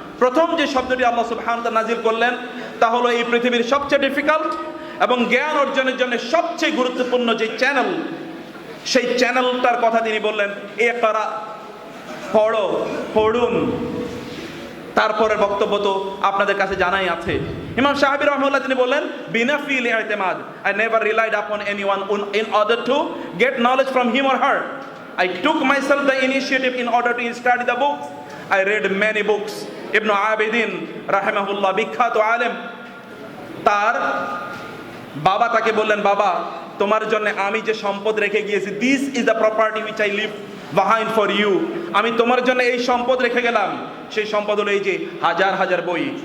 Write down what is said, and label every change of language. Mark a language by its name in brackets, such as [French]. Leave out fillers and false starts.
[Bangla] প্রথম যে শব্দটি আল্লাহ সুবহানাহু ওয়া তাআলা নাজিল করলেন তা হলো এই পৃথিবীর সবচেয়ে ডিফিকাল্ট এবং জ্ঞান অর্জনের জন্য সবচেয়ে গুরুত্বপূর্ণ যে চ্যানেল, সেই চ্যানেলটার কথা তিনি বললেন, ইকরা, পড়ো, পড়ুন। তারপরের বক্তব্য তো আপনাদের কাছে জানাই আছে। ইমাম শাফি রাহিমাহুল্লাহ তিনি বললেন, বিনাফিল ইতিমাদ। [English] I never relied upon anyone in order to get knowledge from him or her. I took myself the initiative in order to study the books. I read many books. [Bangla] Ibn Abidin রাহিমাহুল্লাহ, বিখ্যাত আলেম, তার বাবা তাকে বললেন, বাবা তোমার জন্য আমি যে সম্পদ রেখে গিয়েছি, [English] This is the property which I leave behind for you. [Bangla] আমি তোমার জন্য এই সম্পদ রেখে গেলাম। সেই সম্পদ হলো এই যে হাজার হাজার বই।